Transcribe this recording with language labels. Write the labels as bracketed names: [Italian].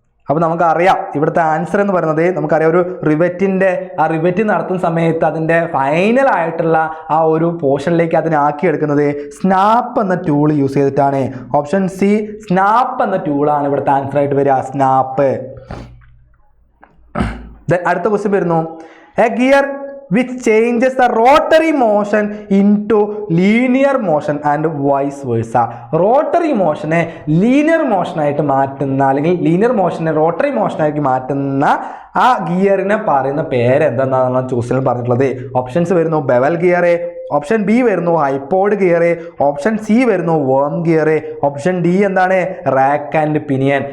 [Malayalam] അപ്പോൾ നമുക്കറിയാം ഇവിടുത്തെ ആൻസർ എന്ന് പറയുന്നത് നമുക്കറിയാം ഒരു റിവറ്റ് നടത്തുന്ന സമയത്ത് അതിൻ്റെ ഫൈനലായിട്ടുള്ള ആ ഒരു പോർഷനിലേക്ക് അതിനെ ആക്കിയെടുക്കുന്നത് സ്നാപ്പ് എന്ന ടൂൾ യൂസ് ചെയ്തിട്ടാണ്. ഓപ്ഷൻ സി സ്നാപ്പ് എന്ന ടൂളാണ് ഇവിടുത്തെ ആൻസർ ആയിട്ട് വരിക, സ്നാപ്പ്. അടുത്ത ക്വസ്റ്റ്യൻ വരുന്നു, [English] A gear which changes the rotary motion into linear motion and vice versa. [Malayalam] Rotary മോഷനെ linear മോഷനായിട്ട് മാറ്റുന്ന അല്ലെങ്കിൽ ലീനിയർ മോഷനെ റോട്ടറി മോഷനായിട്ട് മാറ്റുന്ന ആ ഗിയറിനെ പറയുന്ന പേരെന്താണെന്നാണ് ക്വസ്റ്റ്യനിൽ പറഞ്ഞിട്ടുള്ളത്. ഓപ്ഷൻസ് വരുന്നു ബെവൽ ഗിയർ, ഓപ്ഷൻ ബി വരുന്നു ഹൈപ്പോഡ് ഗിയർ, ഓപ്ഷൻ സി വരുന്നു വോം ഗിയർ, ഓപ്ഷൻ ഡി എന്താണ് റാക്ക് ആൻഡ് പിനിയൻ.